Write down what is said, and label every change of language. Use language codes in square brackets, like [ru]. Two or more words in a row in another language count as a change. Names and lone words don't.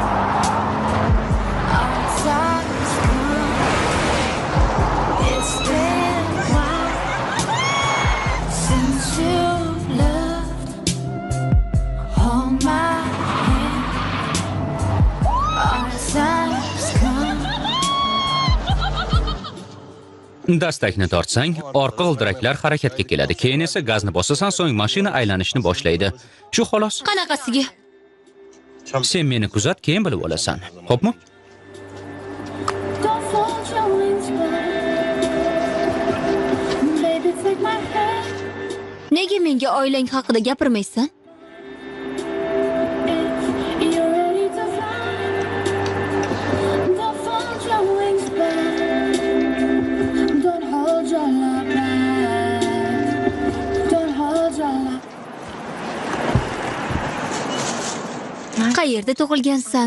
[en] Our time's come. It's been a while since you left, hold my hand. Our time's come. [uz] Dastakni tortsang, orqa g'ildiraklar harakatga keladi. Keyin esa gazni bosasan, so'ng mashina aylanishni boshlaydi. Shu xolos. Qanaqasiga? Sen meni kuzat, keyin bilib olasan. Xo'pmi? [en] Don't fold your wings back. Baby, take my hand. [uz] Nega menga oilang haqida gapirmaysan? [en] If you're ready to fly, don't fold your wings back. Don't hold your love back. Don't hold your love. [uz] Qayerda tug'ilgansan?